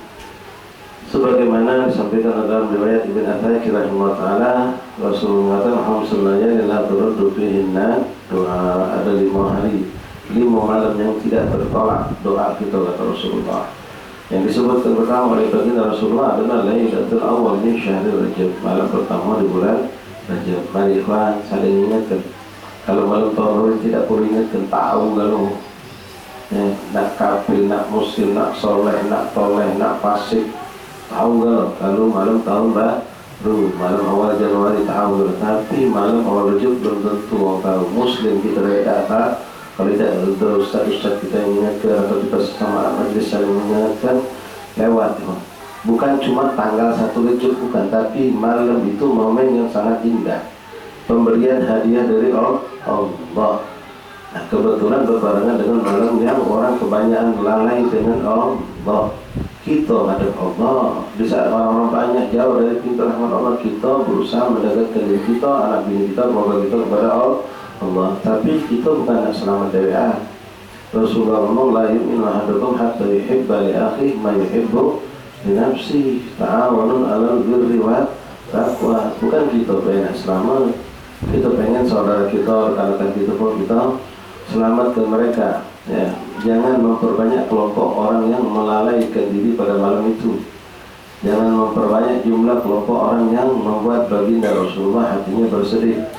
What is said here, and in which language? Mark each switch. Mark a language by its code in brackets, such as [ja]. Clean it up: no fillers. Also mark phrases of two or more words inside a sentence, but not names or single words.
[id] Sebagaimana disampaikan dalam riwayat Ibn Athayr rahimahullah taala, Rasulullah mengatakan [ar] خمس ليال لا ترد فيهن دعاء. [id] Ada 5 hari, 5 malam yang tidak tertolak doa kita, kata Rasulullah. Yang disebutkan pertama oleh baginda Rasulullah adalah [ar] ليلة الأول من شهر رجب, [id] malam pertama di bulan Rajab. Mari ikhwan saling ingatkan. Kalau malam tahun baru tidak perlu ingatkan, tahu kalau nak kafir, nak muslim, nak soleh, nak toleh, nak fasik, tahu kalau malam tahun baru, malam awal Januari tahu. Tapi malam awal Rajab belum tentu orang tahu. Muslim kita tidak tahu. Kalau tidak ada ustaz-ustaz kita yang mengingatkan, atau kita sesama majlis saling mengingatkan, lewat. Bukan cuma tanggal 1 Rajab, bukan, tapi malam itu momen yang sangat indah, pemberian hadiah dari Allah. Nah, kebetulan berbarengan dengan malam yang orang kebanyakan lalai dengan Allah. Kita ada Allah. Di saat orang-orang banyak jauh dari pintu rahmat Allah, kita berusaha mendekatkan diri kita, anak bini kita, keluarga kita kepada Allah. Tapi kita bukan nak selamat dari Rasulullah ngomong, [ar] لا يؤمن أحدكم حتى يحب لأخيه ما يحب لنفسه، تعاون على البر والتقوى. [id] Bukan kita pengen selamat, kita pengen saudara kita, rekan-rekan kita pun kita selamatkan mereka, ya. Jangan memperbanyak kelompok orang yang melalaikan diri pada malam itu. Jangan memperbanyak jumlah kelompok orang yang membuat baginda Rasulullah hatinya bersedih.